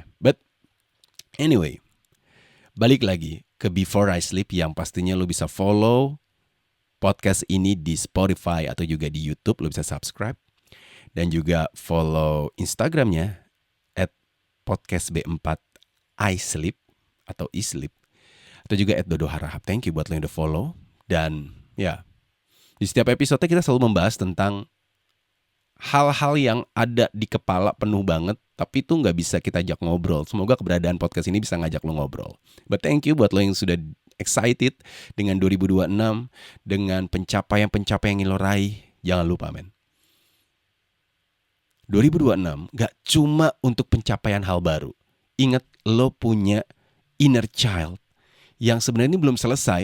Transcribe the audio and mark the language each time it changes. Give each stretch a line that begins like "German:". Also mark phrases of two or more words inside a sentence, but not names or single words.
English: But anyway,
Indonesian: balik lagi ke Before I Sleep yang pastinya lo bisa
English: follow podcast
Indonesian: ini di Spotify atau juga di YouTube. Lo bisa subscribe. Dan juga follow Instagramnya @podcastb4isleep atau isleep. Atau juga @dodoharahap.
English: Thank you
Indonesian: buat lo yang udah follow. Dan ya, di setiap episode kita selalu membahas tentang hal-hal yang ada di kepala penuh banget, tapi itu nggak bisa kita ajak ngobrol. Semoga keberadaan podcast ini bisa ngajak lo ngobrol.
English: But thank you
Indonesian: buat lo yang sudah excited dengan 2026, dengan pencapaian-pencapaian yang lo raih. Jangan lupa men, 2026 gak cuma untuk pencapaian hal baru. Ingat, lo punya
English: inner child
Indonesian: yang sebenarnya ini belum selesai.